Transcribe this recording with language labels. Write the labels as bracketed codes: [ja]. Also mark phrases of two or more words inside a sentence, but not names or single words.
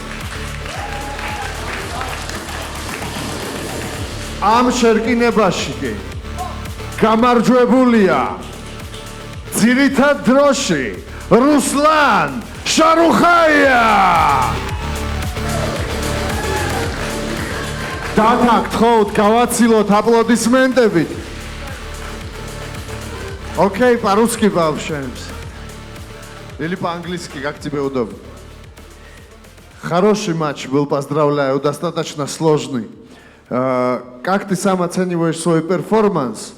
[ka] ამ შერკინებაში კი გამარჯვებულია ძირითად დროში რუსლან შარუხაია. დაგაგთხოვთ გავაცილოთ აპლოდისმენტებით. [ru] Окей, по-русски пообщаемся. Или по-английски, как тебе удобно. Хороший матч был, поздравляю, достаточно сложный. Как ты сам оцениваешь свой перформанс?